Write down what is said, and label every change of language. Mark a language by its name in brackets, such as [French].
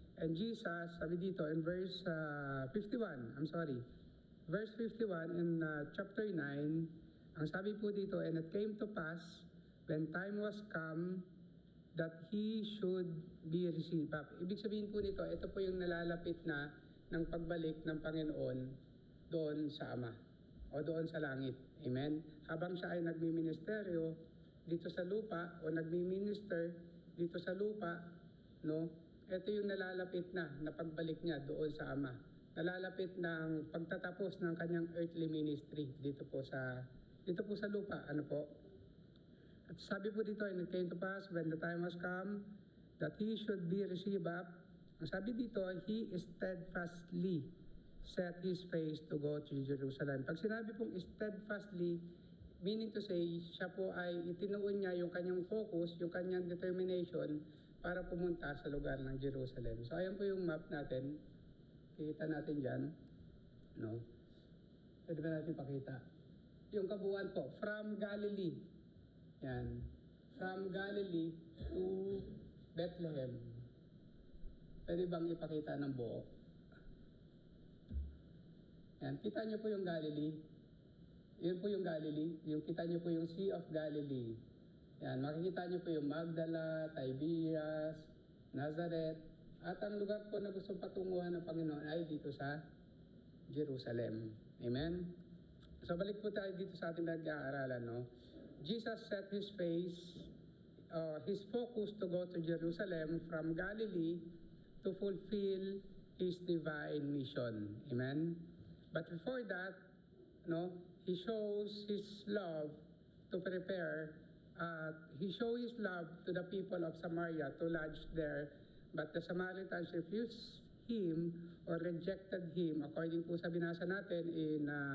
[English] And Jesus, [Filipino] sabi dito [English] in verse 51, verse 51 in chapter 9, [Filipino] ang sabi po dito, [English] and it came to pass, when time was come, that He should be received up. [Filipino] Ibig sabihin po nito, ito po yung nalalapit na ng pagbalik ng Panginoon doon sa Ama o doon sa langit. Amen? Habang siya ay nagmi-ministeryo dito sa lupa o nagmi-minister dito sa lupa, no? Ito yung nalalapit na pagbalik niya doon sa Ama. Nalalapit ng pagtatapos ng kanyang earthly ministry dito po sa lupa, ano po? At sabi po dito, [English] and it came to pass when the time was come that He should be received up. [Filipino] Ang sabi dito, [English] He steadfastly set His face to go to Jerusalem. [Filipino] Pag sinabi pong steadfastly, [English] meaning to say, [Filipino] siya po ay itinuon niya yung kanyang focus, yung kanyang determination para pumunta sa lugar ng Jerusalem. So ayan po yung map natin. Kita natin dyan. No? Pwede ba natin pakita? Yung kabuuan po, from Galilee. Yan. [English] From Galilee to Bethlehem. [Filipino] Pwede bang ipakita ng buo? Yan. Kita niyo po yung Galilee. Yun po yung Galilee. Yung kita niyo po yung Sea of Galilee. Yan. Makikita niyo po yung Magdala, Tiberias, Nazareth. At ang lugar po na gusto patunguhan ng Panginoon ay dito sa Jerusalem. Amen? So balik po tayo dito sa ating nag-aaralan, no? [English] Jesus set His face, His focus to go to Jerusalem from Galilee to fulfill His divine mission. Amen? But before that, no, He shows His love to prepare, He showed His love to the people of Samaria to lodge there, but the Samaritans refused Him or rejected Him, according [Filipino] po sa binasa natin [English] in